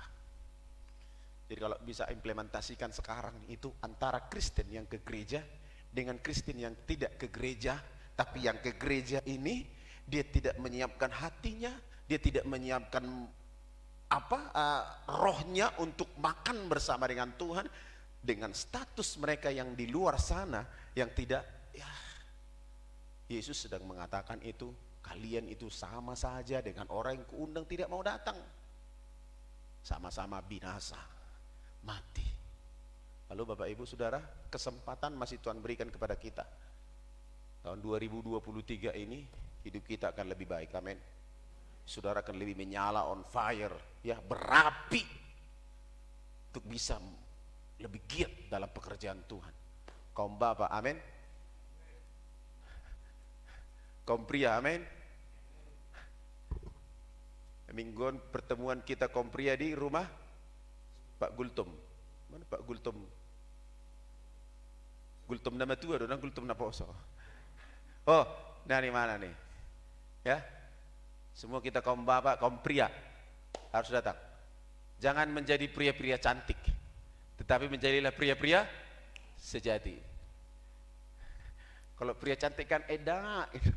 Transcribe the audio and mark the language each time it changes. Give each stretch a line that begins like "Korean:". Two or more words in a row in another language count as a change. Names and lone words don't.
Indonesian: Jadi kalau bisa implementasikan sekarang itu antara Kristen yang ke gereja dengan Kristen yang tidak ke gereja, tapi yang ke gereja ini dia tidak menyiapkan hatinya, dia tidak menyiapkan rohnya untuk makan bersama dengan Tuhan, dengan status mereka yang di luar sana yang tidak, ya Yesus sedang mengatakan itu, kalian itu sama saja dengan orang yang keundang tidak mau datang. Sama-sama binasa, mati. Lalu Bapak Ibu Saudara, kesempatan masih Tuhan berikan kepada kita. Tahun 2023 ini hidup kita akan lebih baik, amin. Saudara akan lebih menyala,
English: on fire,
Indonesian: ya, berapi untuk bisa lebih giat dalam pekerjaan Tuhan. Kaum Bapak, amin. Kaum pria, amin. Mingguan pertemuan kita kaum pria di rumah Pak Gultom. Mana Pak Gultom? Gultom nama tua dan Gultom nama poso. Oh, dari mana nih? Ya, semua kita kaum bapak, kaum pria harus datang. Jangan menjadi pria-pria cantik, tetapi menjadilah pria-pria sejati. Kalau pria cantik kan edak.